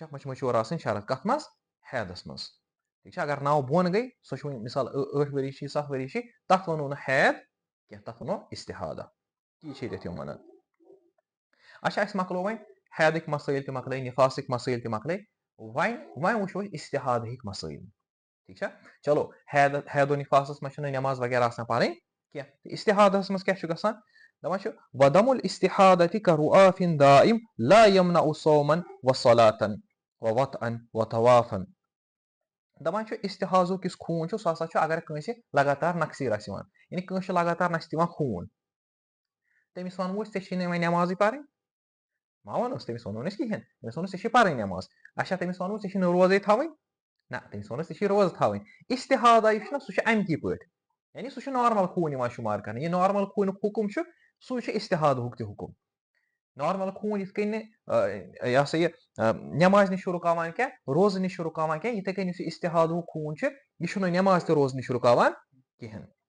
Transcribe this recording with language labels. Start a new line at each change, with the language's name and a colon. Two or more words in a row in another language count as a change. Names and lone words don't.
Kashmiri: اَتھ منٛز چھِ مٔچور آسٕنۍ شرط کَتھ منٛز حیدس منٛز ٹھیٖک چھا اگر 9 بۄن گٔے سۄ چھِ وۄنۍ مِثال 8 ؤری چھِ 7 ؤری چھِ تَتھ وَنو نہٕ حید کینٛہہ تَتھ وَنو اِستِحاضہ تی چھِ ییٚتٮ۪تھ یِم وَنان اچھا أسۍ مۄکلو وۄنۍ حیدٕکۍ مسٲیِل تہِ مۄکلٲے نِفاسٕکۍ مسٲیِل تہِ مۄکلٲے وۄنۍ وٕچھو أسۍ اِستِحاضہٕکۍ مسٲیِل ٹھیٖک چھا چلو حید و نِفاسس منٛز چھنہٕ نٮ۪ماز وغیرہ آسان پَرٕنۍ کینٛہہ تہٕ اِستِحاضہس منٛز کیاہ چھُ گژھان دَپان چھُ
Arabic: وَدَمُ الاِستِحاضةِ كرؤآفٍ دائم لا يمنع صوما وصلاة ووطئا وطوافا
Kashmiri: دَپان چھُ اِستِحاضُک یُس خوٗن چھُ سُہ ہسا چھُ اگر کٲنٛسہِ لگاتار نَقصیٖر آسہِ یِوان یعنی کٲنٛسہِ چھُ لگاتار نَستہِ یِوان خوٗن تٔمِس وَنو أسۍ ژےٚ چھِی نہٕ وۄنۍ نٮ۪مازٕے پَرٕنۍ ما وَنوس تٔمِس وَنو نہٕ أسۍ کِہینۍ تٔمِس وَنو ژےٚ چھِ پَرٕنۍ نٮ۪ماز اچھا تٔمِس وَنو ژےٚ چھِ نہٕ روزے تھاوٕنۍ نہ تٔمِس وَنو ژےٚ چھِ روزٕ تھاوٕنۍ اِستِحاضہ یُس چھُنہ سُہ چھُ اَمکی پٲٹھۍ یعنی سُہ چھُ نارمل خوٗن یِوان شُمار کرنہٕ یہِ نارمل خوٗنُک حُکُم چھُ سُے چھُ اِستِحاضہُک تہِ حُکُم نارمل خوٗن یِتھ کٔنۍ نہٕ یہِ ہسا یہِ نٮ۪مازِ نِش چھُ رُکاوان کینٛہہ روزٕ نِش چھُ رُکاوان کینٛہہ یِتھٕے کٔنۍ یُس یہِ اِستِحاضہُک خوٗن چھُ یہِ چھُنہٕ نٮ۪ماز تہِ روزٕ نِش رُکاوان کِہینۍ